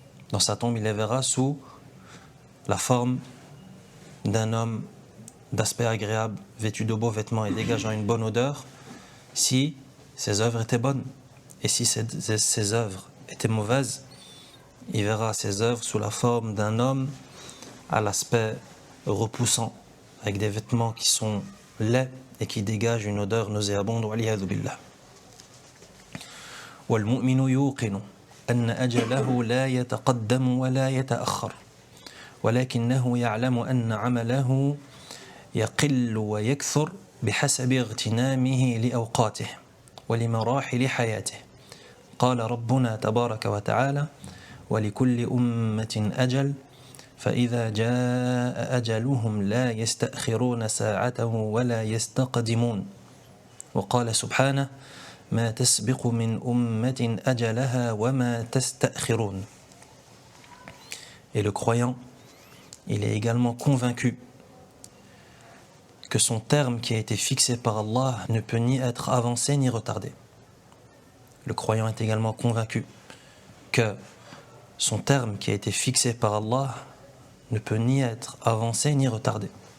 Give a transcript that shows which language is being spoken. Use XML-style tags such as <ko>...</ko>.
<fr>Dans sa tombe, il les verra sous la forme d'un homme d'aspect agréable, vêtu de beaux vêtements et dégageant une bonne odeur, si ses œuvres étaient bonnes. Et si ses œuvres étaient mauvaises, il verra ses œuvres sous la forme d'un homme à l'aspect repoussant, avec des vêtements qui sont laids et qui dégagent une odeur nauséabonde.</fr> <ar>Waliyadhu billah. والمؤمن يوقن أن أجله لا يتقدم ولا يتأخر ولكنه يعلم أن عمله يقل ويكثر بحسب اغتنامه لأوقاته ولمراحل حياته. قال ربنا تبارك وتعالى: ولكل أمة أجل فإذا جاء أجلهم لا يستأخرون ساعة ولا يستقدمون. وقال سبحانه: ما تسبق من أمة أجلها وما تستأخرون.</ar> <fr>Et le croyant, il est également convaincu que son terme qui a été fixé par Allah ne peut ni être avancé ni retardé. Le croyant est également convaincu que son terme qui a été fixé par Allah ne peut ni être avancé ni retardé.</fr>